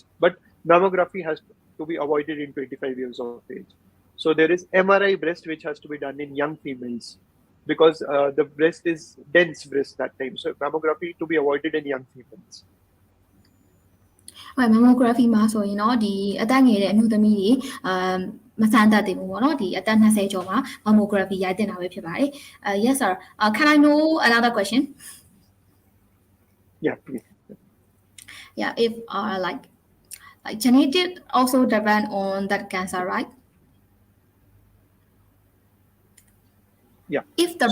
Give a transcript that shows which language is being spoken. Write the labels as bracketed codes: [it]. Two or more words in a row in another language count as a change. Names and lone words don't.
[en] But mammography has to be avoided in 25 years of age. So there is MRI breast which has to be done in young females because the breast is dense breast that time. So mammography to be avoided in young females. [my] mammography မှာဆိုရင်တော့ဒီအသက်ငယ်တဲ့အမျိုးသမီးတွေမစမ်းသပ်သေးဘူးပေါ့နော်ဒီအသက်20ကျော်မှာ mammography ရိုက်တင်တာပဲဖြစ်ပါတယ် [en] Yes, sir. Can I know another question? Yeah, please. Yeah, if like genetic also depend on that cancer, right? Yeah. If the